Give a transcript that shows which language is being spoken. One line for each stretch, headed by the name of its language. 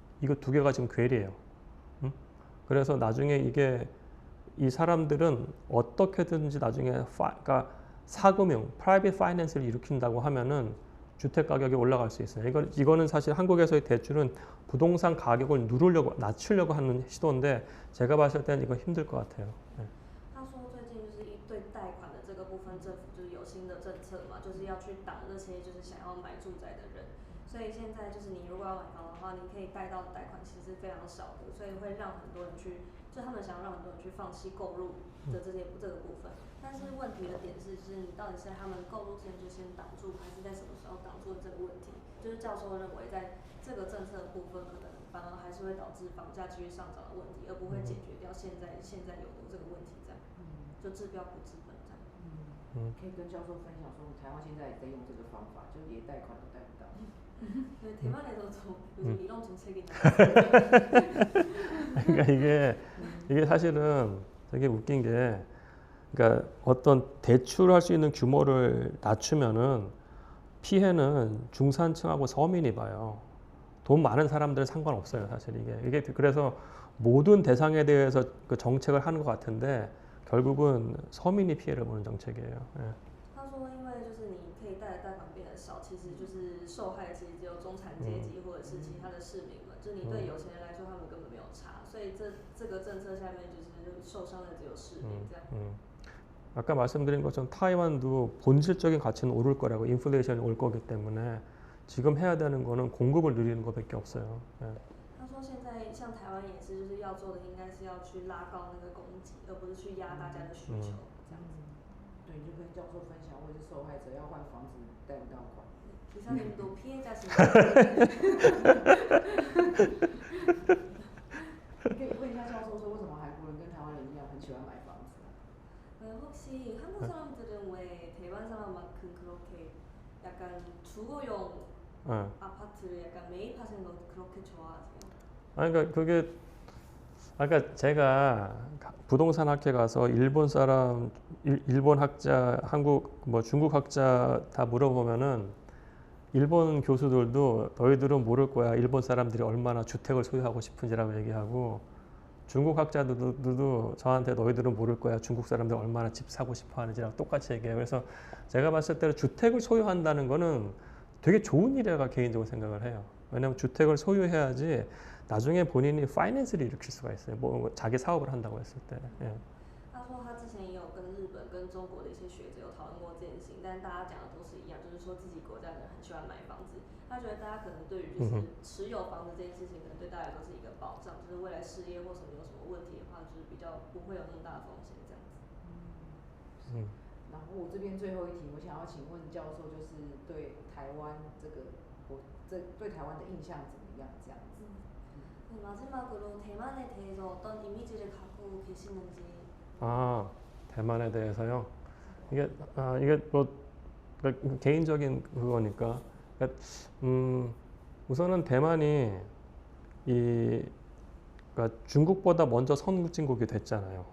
Korean: 이거 두 개가 지금 괴리해요. 그래서 나중에 이 사람들은 어떻게든지 나중에 그러니까 사금융, 프라이빗 파이낸스를 일으킨다고 하면은 주택 가격이 올라갈 수 있어요. 이거는 사실 한국에서의 대출은 부동산 가격을 낮추려고 하는 시도인데 제가 봤을 때는 이거 힘들 것 같아요. 네.
Chinese: 他说最近就是对贷款的这个部分，政府就是有新的政策嘛，就是要去挡那些就是想要买住宅的人。所以现在就是你如果要买房的话，你可以贷到的贷款其实是非常少的，所以会让很多人去，就他们想要让很多人去放弃购入的这个部分。但是问题的点是，就是你到底是在他们购入之前就先挡住，还是在什么时候挡住的这个问题？就是教授认为，在这个政策的部分，可能反而还是会导致房价继续上涨的问题，而不会解决掉现在有的这个问题，这样，就治标不治本这样。可以跟教授分享说，台湾现在也在用这个方法，就连贷款都贷不到。
Korean: 네, 대만에서도 요즘 이런 정책이 그러니까 이게 사실은 되게 웃긴 게, 그러니까 어떤 대출할 수 있는 규모를 낮추면은 피해는 중산층하고 서민이 봐요. 돈 많은 사람들은 상관없어요, 사실 이게 그래서 모든 대상에 대해서 그 정책을 하는 것 같은데 결국은 서민이 피해를 보는 정책이에요. 예.
Chinese: 他说，因为就是你可以贷的贷款变得少，其实就是受害其实只有中产阶级或者是其他的市民们，就你对有钱人来说，他们根本没有差，所以这个政策下面就是受伤的只有市民这样。
Korean: 아까 말씀드린 것처럼 타이완도 본질적인 가치는 오를 거라고, 인플레이션이 올 거기 때문에 지금 해야 되는 거는 공급을 늘리는 것밖에 없어요. 예.
Chinese: 他说现在像台湾也是，就是要做的应该是要去拉高那个供给，而不是去压大家的需求这样子。对，就跟教授分享，我也是受害者，要换房子贷不到款。
Korean: 기사님도 피해자시네요.
Chinese: 可以问一下教授说，为什么韩国人跟台湾人一样很喜欢买房子？
Korean: 혹시 한국 사람들은 왜 대만 사람만큼 그렇게 약간 주거용 아파트를 약간 매입하시는 걸 그렇게 좋아하세요? 아니, 그러니까 그게, 아까 제가 부동산 학회 가서 일본 사람, 일본 학자, 한국, 뭐 중국 학자 다 물어보면은 일본 교수들도 너희들은 모를 거야, 일본 사람들이 얼마나 주택을 소유하고 싶은지라고 얘기하고, 중국 학자들도 저한테 너희들은 모를 거야, 중국 사람들 얼마나 집 사고 싶어 하는지라고 똑같이 얘기해요. 그래서 제가 봤을 때는 주택을 소유한다는 거는 되게 좋은 일이라고 개인적으로 생각을 해요. 왜냐하면 주택을 소유해야지 나중에 본인이 파이낸스를 일으킬 수가 있어요. 뭐 자기 사업을 한다고 했을 때. 예.
Chinese: 他说他之前也有跟日本跟中国的一些学者有讨论过这件事情，但是大家讲的都是一样，就是说自己国家的人很喜欢买房子。他觉得大家可能对于就是持有房子这件事情，可能对大家都是一个保障，就是未来事业或什么有什么问题的话，就是比较不会有那么大的风险这样子。然后我这边最后一题，我想要请问教授，就是对台湾对台湾的印象怎么样？这样子。
Korean: 네, 마지막으로 대만에 대해서 어떤 이미지를 갖고 계시는지. 아, 대만에 대해서요. 이게 뭐 그러니까 개인적인 그거니까. 그러니까 우선은 대만이 그러니까 중국보다 먼저 선진국이 됐잖아요.